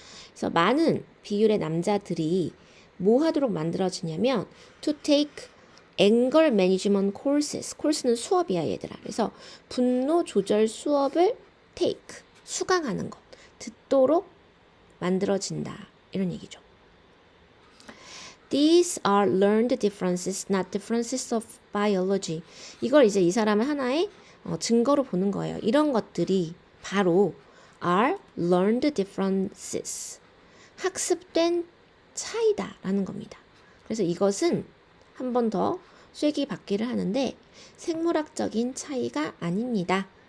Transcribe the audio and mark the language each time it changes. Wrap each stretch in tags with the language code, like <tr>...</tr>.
<ko>그래서 많은 비율의 남자들이 뭐 하도록 만들어지냐면</ko> <en>to take anger management courses.</en> <ko>course는 수업이야 얘들아. 그래서 분노 조절 수업을 take, 수강하는 것, 듣도록 만들어진다. 이런 얘기죠.</ko> <en>These are learned differences, not differences of biology.</en> <ko>이걸 이제 이 사람은 하나의 증거로 보는 거예요. 이런 것들이 바로</ko> <en>are learned differences.</en> <ko>학습된 차이다라는 겁니다. 그래서 이것은 한 번 더 쐐기 받기를 하는데 생물학적인 차이가 아닙니다.</ko>